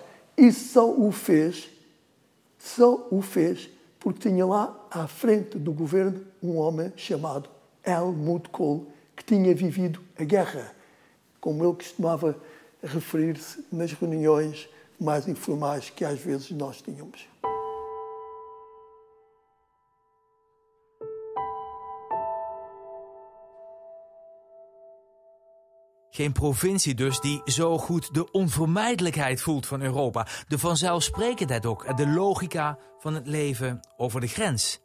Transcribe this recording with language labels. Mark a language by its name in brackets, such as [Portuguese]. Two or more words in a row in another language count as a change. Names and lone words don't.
[Portuguese] E só o fez porque tinha lá à frente do governo um homem chamado Helmut Kohl, que tinha vivido a guerra, como ele costumava referir-se nas reuniões mais informais que às vezes nós tínhamos. [Dutch] Geen provincie dus die zo goed de onvermijdelijkheid voelt van Europa. De vanzelfsprekendheid ook, de logica van het leven over de grens.